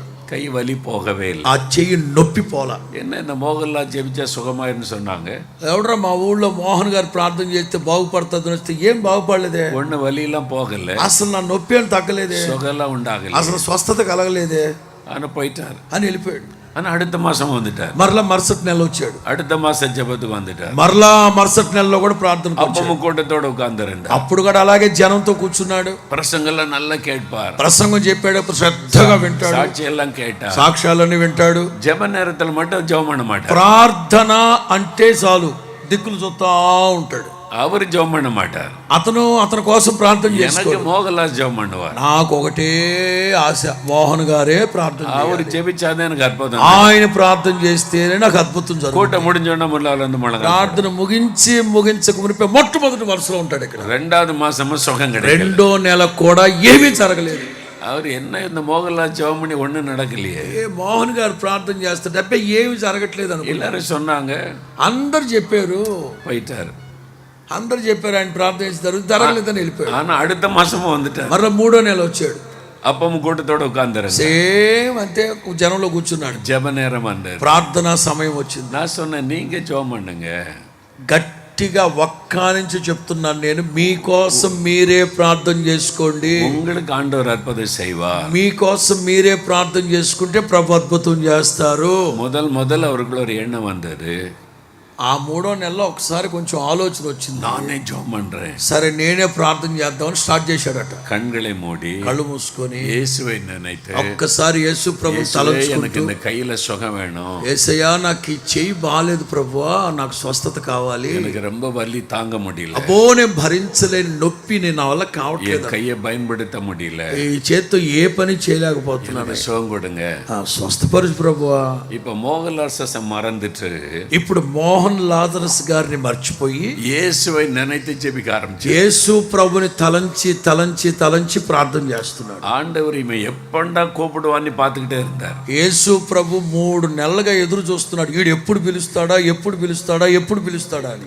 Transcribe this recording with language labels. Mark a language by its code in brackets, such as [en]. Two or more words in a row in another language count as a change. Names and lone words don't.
[ta] கை வலி போகவே இல்லை. [te] ఆ చెయ్యి నొప్పి పోలా. [ta] என்ன இந்த மோகன்லால் ஜெபிச்சா சுகமாயிருன்னு சொன்னாங்க. [te] ఎవడరా మా ఊళ్ళో మోహన్ గారు ప్రార్థన చేస్తే బాగుపడుతుంది వస్తే ఏం బాగుపడలేదే. [ta] ஒண்ணு வலியெல்லாம் போகல. [te] అసలు నా నొప్పి అని తగ్గలేదే. [ta] சுகெல்லாம் உண்டாகல. [te] అసలు స్వస్థత కలగలేదే [ta] ஆனா போயிட்டார். [te] అని వెళ్ళిపోయాడు. [ta] ஆனா அடுத்த மாசம் வந்துட்டார். [te] మరలా మరుసటి నెల వచ్చాడు. [ta] அடுத்த மாசம் ஜெபத்துக்கு வந்துட்டார். [te] మరలా మరుసటి నెలలో కూడా ప్రార్థన. [ta] அப்பமும் கூட்டத்தோட உட்கார்ந்துருந்தார். [te] అప్పుడు కూడా అలాగే జనంతో కూర్చున్నాడు. [ta] பிரசங்கெல்லாம் நல்லா கேட்பார். [te] ప్రసంగం చెప్పేటప్పుడు శ్రద్ధగా వింటాడు. [ta] சாட்சி எல்லாம் கேட்டார். [te] సాక్ష్యాలన్నీ వింటాడు. [ta] ஜெப நேரத்துல மட்டும் ஜெபம் பண்ண மாட்டார். [te] ప్రార్థన అంటే చాలు దిక్కులు చూస్తా ఉంటాడు. [ta] அவர் ஜெபம் பண்ண மாட்டார். [te] అతని కోసం ప్రార్థన [ta] எனக்கு [te] చేసుకోడు. [ta] மோகன்லால் ஜெபம் பண்ணுவார். [te] నాకు ఒకటే ఆశ, మోహన్ గారే ప్రార్థన [ta] அவர் [te] చేయాలి. [ta] ஜெபிச்சாதான் எனக்கு அற்புதம். [te] ఆయన ప్రార్థన చేస్తేనే నాకు అద్భుతం జరుగుతుంది. [ta] கூட்டம் முடிஞ்ச உடனே முன்னால வந்து முழங்கால். [te] ప్రార్థన ముగించక మునిపే మొట్టమొదటి వరుసలో ఉంటాడు ఇక్కడ. [ta] ரெண்டாவது மாசமும் சுகம் கிடைக்கும். [te] రెండో నెల కూడా ఏమీ జరగలేదు. [ta] அவர் என்ன இந்த மோகன்லால் ஜெபம் பண்ணி ஒண்ணும் நடக்கலையே. [te] మోహన్ గారు ప్రార్థన చేస్తుంటే అబ్బే ఏమి జరగట్లేదు అనుకో. [ta] எல்லாரும் சொன்னாங்க. [te] అందరు చెప్పారు. [ta] போயிட்டாரு. [te] అందరు చెప్పారు ఆయన ప్రార్థన చేస్తారు, జరగలేదని వెళ్ళిపోయాడు. [ta] ஆனா அடுத்த மாசமும் வந்துட்டார். [te] మరలా మూడో నెల వచ్చాడు. [ta] அப்பமும் கூட்டத்தோட உட்கார்ந்துரு. [te] సేమ్ అంతే జనంలో కూర్చున్నాడు. [ta] ஜெப நேரம் வந்தது. [te] ప్రార్థనా సమయం వచ్చింది. [ta] நான் சொன்னேன், நீங்க ஜெபம் பண்ணுங்க. [te] గట్టిగా ఒక్కానించి చెప్తున్నాను నేను, మీకోసం మీరే ప్రార్థన చేసుకోండి. [ta] உங்களுக்கு ஆண்டவர் அற்புதம் செய்வார். [te] మీకోసం మీరే ప్రార్థన చేసుకుంటే ప్రభు అద్భుతం చేస్తారు. [ta] முதல் அவருக்குள்ள ஒரு எண்ணம் வந்தது. [te] ఆ మూడో నెలలో ఒకసారి కొంచెం ఆలోచన వచ్చింది. [ta] நானே ஜெபம் பண்றேன். [te] సరే నేనే ప్రార్థన చేద్దామని స్టార్ట్ చేశాడట. [ta] கண்களை மூடி [te] కళ్ళు మూసుకొని [ta] இயேசுவை நினைத்து, [te] ఒక్కసారి యేసు ప్రభు [ta] எனக்கு [te] తలంచుకుంటూ, [ta] இந்த கையில சுகம் வேணும். [te] యేసయ్యా నాకు ఈ చెయ్యి బాగాలేదు ప్రభువా, నాకు స్వస్థత కావాలి. [ta] எனக்கு ரொம்ப వలి தாங்க முடியல. [te] అబ్బో నేను భరించలేని నొప్పి, నేను నా వల్ల [ta] என் [te] కావట్లేదు. [ta] கையை பயன்படுத்த முடியல. [te] ఈ చేత్తో ఏ పని చేయలేకపోతున్నాను. [ta] எனக்கு சுகம் கொடுங்க. [te] స్వస్థపరచు ప్రభువా. [ta] இப்ப மோகன்லால் மறந்துட்டு [te] ఇప్పుడు మోహన్ లాజరస్ గారిని మర్చిపోయి [ta] இயேசுவை நினைத்து ஜெபிக்க ஆரம்பிச்சு. [te] యేసు ప్రభుని తలంచి తలంచి తలంచి ప్రార్థన చేస్తున్నాడు. [ta] ஆண்டவர் இவன் எப்பண்டா கூப்பிடுவான்னு பார்த்துக்கிட்டே இருந்தார். [te] యేసు ప్రభు 3 నెలలుగా ఎదురు చూస్తున్నాడు. వీడు ఎప్పుడు పిలుస్తాడా ఎప్పుడు పిలుస్తాడా ఎప్పుడు పిలుస్తాడా అని.